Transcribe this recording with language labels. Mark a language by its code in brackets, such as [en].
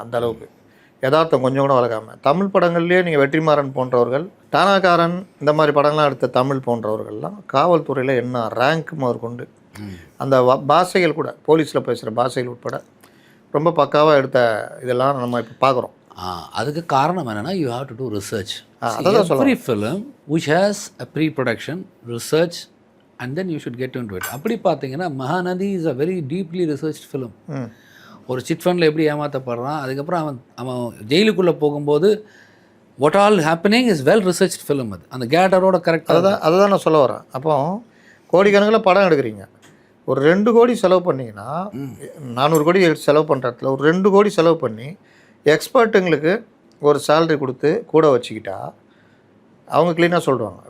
[ta] அந்த அளவுக்கு யதார்த்தம் கொஞ்சம் கூட வளர்க்காமல். தமிழ் படங்கள்லேயே நீங்கள் வெற்றிமாறன் போன்றவர்கள், டானாக்காரன், இந்த மாதிரி படங்கள்லாம் எடுத்த தமிழ் போன்றவர்கள்லாம் காவல்துறையில் என்ன ரேங்க் முதற்கொண்டு அந்த பாஷைகள் கூட, போலீஸில் பேசுகிற பாஷைகள் உட்பட ரொம்ப பக்காவாக எடுத்த இதெல்லாம் நம்ம இப்போ பார்க்குறோம். அதுக்கு காரணம் என்னென்னா [en] You have to do research. Every film which has a pre-production research and then you should get into it. [ta] அப்படி பார்த்தீங்கன்னா [en] Mahanati is a very deeply research film. [ta] ஒரு சிட் ஃபண்டில் எப்படி ஏமாற்றப்படுறான், அதுக்கப்புறம் அவன் ஜெயிலுக்குள்ளே போகும்போது [en] What all happening is well research film. [ta] அது அந்த கேட்டரோட கரெக்டாக அதை தான் நான் சொல்ல வரேன். அப்போ கோடிக்கணக்கில் படம் எடுக்கிறீங்க, ஒரு 2 கோடி செலவு பண்ணிங்கன்னா 400 கோடி செலவு பண்ணுற இடத்துல ஒரு 2 கோடி செலவு பண்ணி எக்ஸ்பர்ட்டுங்களுக்கு ஒரு சேலரி கொடுத்து கூட வச்சுக்கிட்டா அவங்க க்ளீனாக சொல்லுவாங்க.